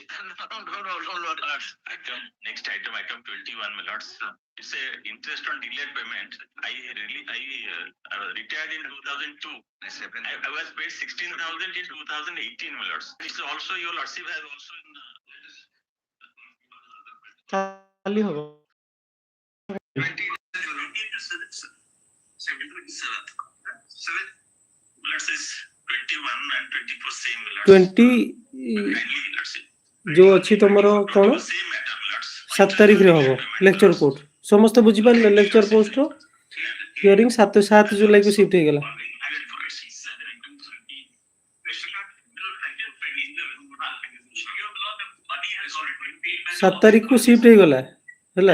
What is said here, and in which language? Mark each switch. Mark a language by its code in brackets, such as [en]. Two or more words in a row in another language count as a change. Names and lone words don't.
[en] No, Lord. Next item, item 21, my lords. It's a interest on delayed payment. I retired in 2002. I was paid 16,000 in 2018, my lords. It's also your lordship has also in [or] କାଲି ହବ। [en] 21 and 24 same, my lords. 20 Kindly, lordship. [or] ଯୋଉ ଅଛି ତମର କ'ଣ [en] Same matter, my lords. [or] 7 ତାରିଖରେ ହବ [en] lecture court. [or] ସମସ୍ତେ ବୁଝିପାରିଲେ [en] lecture poster hearing [or] 7 ଜୁଲାଇକୁ ସିଫ୍ଟ ହେଇଗଲା। 7 ତାରିଖକୁ ସିଫ୍ଟ ହେଇଗଲା ହେଲା।